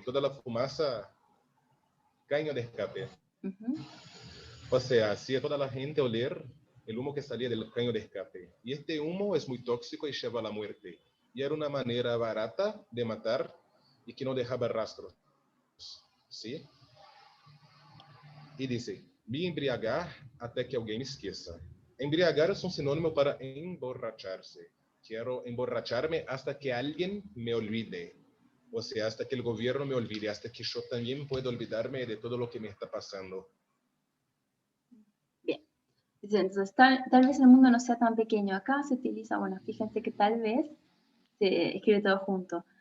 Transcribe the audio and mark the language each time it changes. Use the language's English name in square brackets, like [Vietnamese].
[Spanish] Toda la fumaza, caño de escape. O sea, hacía toda la gente oler el humo que salía del caño de escape. Y este humo es muy tóxico y lleva a la muerte. Y era una manera barata de matar y que no dejaba rastros. ¿Sí? Y dice, [Portuguese] me embriagar até que alguém me esqueça. [Spanish] Embriagar es un sinónimo para emborracharse. Quiero emborracharme hasta que alguien me olvide. O sea, hasta que el gobierno me olvide, hasta que yo también pueda olvidarme de todo lo que me está pasando. Bien. Entonces, tal vez el mundo no sea tan pequeño. Acá se utiliza, bueno, fíjense que tal vez se escribe todo junto.